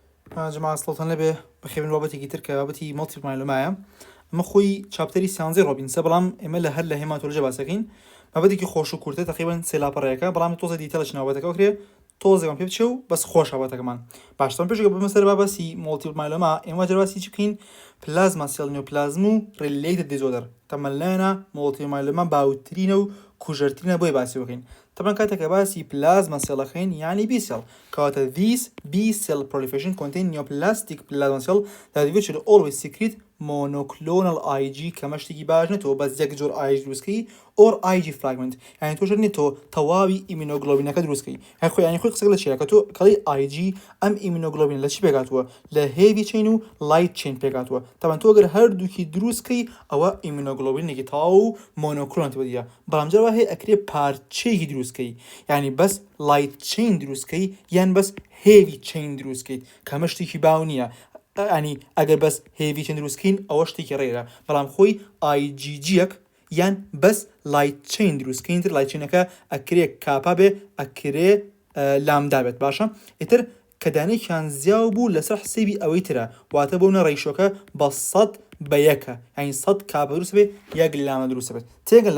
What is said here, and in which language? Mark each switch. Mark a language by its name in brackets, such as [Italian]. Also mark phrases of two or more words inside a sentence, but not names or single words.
[Central Kurdish] جماعة سڵتان لەبێ بەخێبن بابەتێکی تر کە بابەتی [English] multiple myeloma [Central Kurdish] ئەمە خۆی چاپتەری سیانزەی ڕۆبینسە بەڵام ئێمە لە هەر لە هێماتۆلۆژیا باسەکەین بابەتێکی خۆش و کورتە تقریبان سێ لاپەڕەیەەکە بەڵام تۆزە دیتەلەش ناوبەتەکە کرێ تۆزێکم پێ بچێ و بەس خۆش هاواتەکەمان باشتان پێشەکە بمە سەر بابەسی [English] multiple myeloma [Central Kurdish] ئێمە جەرباسی چی بکەین [English] plasma cell neoplasm [Central Kurdish] و [English] related disorder [Central Kurdish] تەمەلایەنە [English] multiple myeloma [Central Kurdish] باوترینە و کوژەرترینە بۆی باسی بکەین طبعا کاتێککە باسی [English] plasma cell [Central Kurdish] یعنی [English] B cell [Central Kurdish] کەواتە [English] these B cell proliferation contain neoplastic plasma cell that eventually always secrete monoclonal IG [Central Kurdish] کەمە شتێکی باش نێتەوە بەس یەک جۆر IG دروستکەی [English] or IG fragment [Central Kurdish] یعنی تۆ شەر نێتەوە تەواوی ئیمینۆگلۆبینەکە دروستکەی هەر خۆی یعنی خۆی قسەک لە چیە کە تۆ کەڵی IG ئەم ئیمینۆگلۆبین لە چی پێکاتوە لە [English] heavy chain [Central Kurdish] و [English] light chain [Central Kurdish] پێکاتوە طبعا تۆ ئەگەر هەردووکی دروستکەی ئەوە ئیمینۆگلۆبینێکی تەواو و مۆنۆکلۆنت بەدیە بەڵام جەرەوە هەیە ئەکرێ پارچەیەکی دروستکەی یعنی بەس [English] light chain [Central Kurdish] دروستکەی یان بەس [English] heavy chain [Central Kurdish] دروستکەیت کەمە شتێکی باو نییە ینی ئەگەر بەس [English] heavy chain [Central Kurdish] دروستکەین ئەوە شتێکی ڕێرە بەڵام خۆی IgGەک یان بەس [English] light chain [Central Kurdish] دروستکەین تر [English] light chain [Central Kurdish] ئەکرێ کاپا بێ ئەکرێ لامدا بێت باشە ئیتر کە دانێکیان زیاو بوو لەسەر حسێبی ئەوەی ترە واتە بۆنە ڕێیشۆکە بە 100 بە یەکە ینی 100 کاپە دروست بێ یەک لامە دروستە بێت تێگەل